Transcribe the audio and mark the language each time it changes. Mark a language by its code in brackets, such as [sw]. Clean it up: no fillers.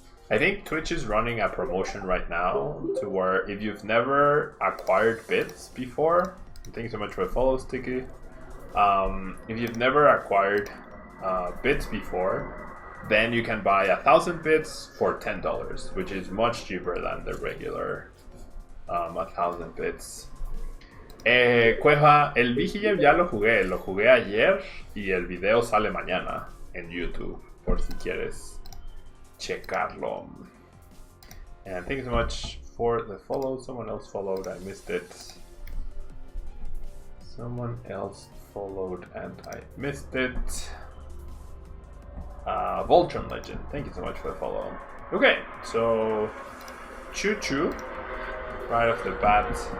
[en] I think Twitch is running a promotion right now to where if you've never acquired bits before, thank you so much for the follow, Sticky. If you've never acquired bits before, then you can buy 1,000 bits for $10, which is much cheaper than the regular 1,000 bits. [es] Cueva, el Vigilem ya lo jugué ayer y el video sale mañana en YouTube, por si quieres checarlo. [en] And thank you so much for the follow. Someone else followed, I missed it. Someone else followed and I missed it. Voltron Legend, thank you so much for the follow. Okay, so Choo Choo, right off the bat.